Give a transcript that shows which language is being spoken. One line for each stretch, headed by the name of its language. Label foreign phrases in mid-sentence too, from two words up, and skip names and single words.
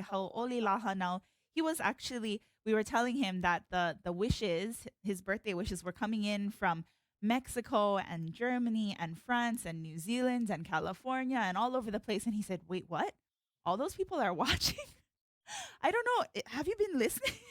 Hawaiian: Hau'oli laha nau.
English: He was actually, we were telling him that the wishes, his birthday wishes, were coming in from Mexico and Germany and France and New Zealand and California and all over the place. And he said, wait, what? All those people are watching? I don't know. Have you been listening?